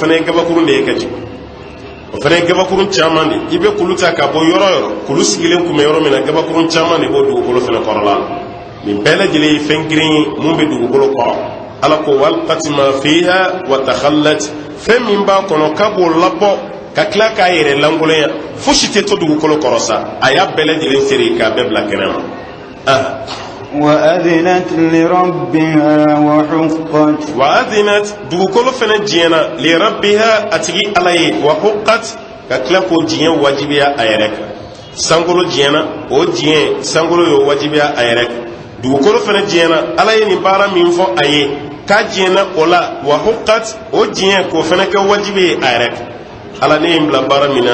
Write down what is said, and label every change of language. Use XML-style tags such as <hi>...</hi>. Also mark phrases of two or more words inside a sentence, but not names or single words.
<bm>fɛnɛ ye gabakurun de ye ka jigin o fɛnɛ ye gabakurun caman de i bɛ kulu ta ka bɔ yɔrɔ o yɔrɔ kulu sigilen kun bɛ yɔrɔ min na gabakurun caman de b'o dugukolo fɛnɛ kɔrɔla nin bɛɛ lajɛlen ye fɛn girin ye mun bɛ dugukolo kɔrɔ ala ko</bm> <ar>وألقت ما فيها وتخلت</ar> <bm>fɛn min b'a kɔnɔ k'a b'o labɔ ka tila k'a yɛrɛ langolonya fosi tɛ to dugukolo kɔrɔ sa a y'a bɛɛ lajɛlen seri k'a bɛɛ bila kɛnɛ ma</bm> <ar>وأذنت لربها وحقت</ar> <bm>وأذنت dugukolo fɛnɛ diɲɛna لربها a tigi ala ye وحقت ka tila k'o diɲɛ wajibiya a yɛrɛ kan sankolo diɲɛna o diɲɛ sankolo y'o wajibiya a yɛrɛ kan dugukolo fɛnɛ diɲɛna ala ye nin baara min fɔ a ye k'a diɲɛna o la وحقت o diɲɛ k'o fɛnɛ kɛ wajibi ye a yɛrɛ kan ala ne ye n bila baara min na</bm>